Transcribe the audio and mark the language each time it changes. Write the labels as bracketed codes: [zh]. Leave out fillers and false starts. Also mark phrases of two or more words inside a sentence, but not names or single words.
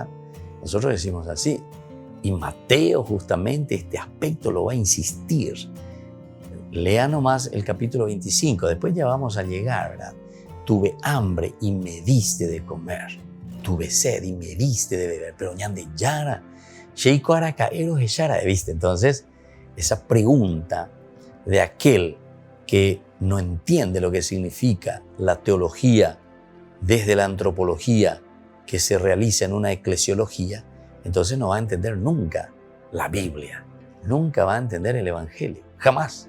[es] Nosotros decimos así. Y Mateo justamente este aspecto lo va a insistir. Lea nomás el capítulo 25, después ya vamos a llegar, ¿verdad? Tuve hambre y me diste de comer. Tuve sed y me diste de beber. [gn] Pero ñande yara, sheiko aracaero yara, [es] ¿viste? Entonces, esa pregunta de aquel que no entiende lo que significa la teología desde la antropología que se realiza en una eclesiología, entonces no va a entender nunca la Biblia, nunca va a entender el Evangelio, jamás.